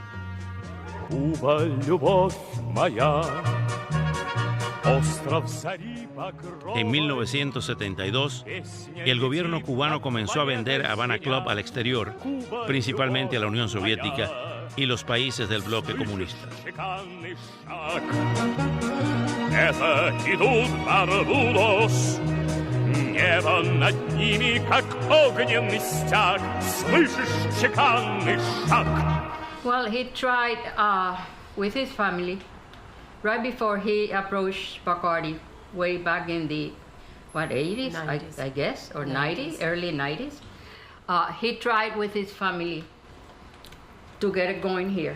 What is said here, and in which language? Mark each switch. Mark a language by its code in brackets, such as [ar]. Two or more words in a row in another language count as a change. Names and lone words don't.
[es] En 1972, el gobierno cubano comenzó a vender Havana Club al exterior, principalmente a la Unión Soviética, y los países del bloque comunista. [ru] Это идут Барбудос, небо над ними, как огненный стяг. Слышишь чеканный шаг? [en] Well, he tried with his family right before he approached Bacardi, way back in the 80s, I guess, or 90s, early 90s. He tried with his family to get it going here.